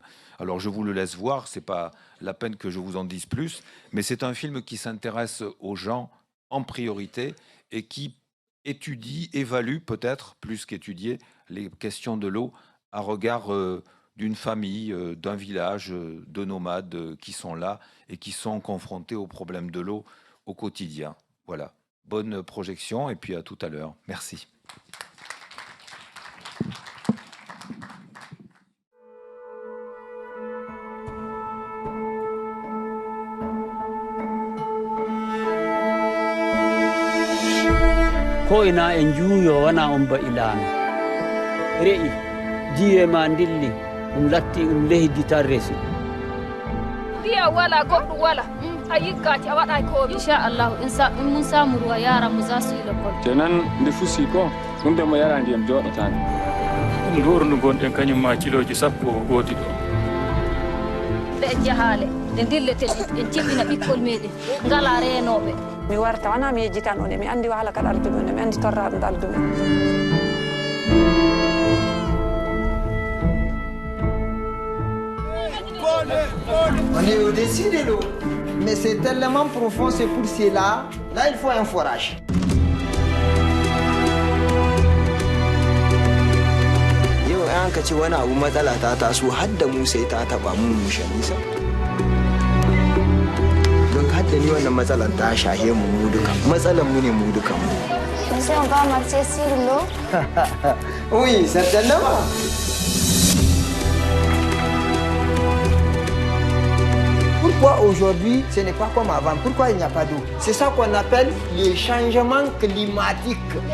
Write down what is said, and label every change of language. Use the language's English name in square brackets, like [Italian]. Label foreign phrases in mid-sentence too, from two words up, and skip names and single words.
[French] Alors je vous le laisse voir, c'est pas la peine que je vous en dise plus, mais c'est un film qui s'intéresse aux gens en priorité et qui étudie, évalue peut-être plus qu'étudier les questions de l'eau à regard d'une famille, d'un village, de nomades qui sont là et qui sont confrontés aux problèmes de l'eau au quotidien. Voilà, bonne projection et puis à tout à l'heure. Merci. [Fula] ko ina en juuyo wana on ba ilano re'i jiye ma dilli latti leydi tan resi biya wala goɗɗo wala a yiggati a waɗa ko [Hausa] inchallahu in mun samu ruwa yaran mu za su yi lekol [Fula] tenan nde fusi ko ɗum de mo yara ndiyam joɗotani ɗum ɗo ndu gonɗen kañum ma kiloji sappo gooti ɗo ɗe en jahale ɗe dilleten en ciɓɓina ɓikkol meɗen ngala renoɓe mi warta wana mi yejjitan on mi andi wahala kad ardumen mi andi torraɗo daldumen. [French] On est au-dessus de l'eau, mais c'est tellement profond, c'est pour cela. Là, il faut un forage. [Hausa] aka ce wani abu matsala ta taso har da mu sai ta taba mu mushanisa don har da ni wannan matsalan ta shahe mu duka matsalan mu ne mu duka mu. [French] Monsieur, on va marcher sur l'eau. Oui, certainement. Pourquoi aujourd'hui ce n'est pas comme avant? Pourquoi il n'y a pas d'eau? C'est ça qu'on appelle les changements climatiques.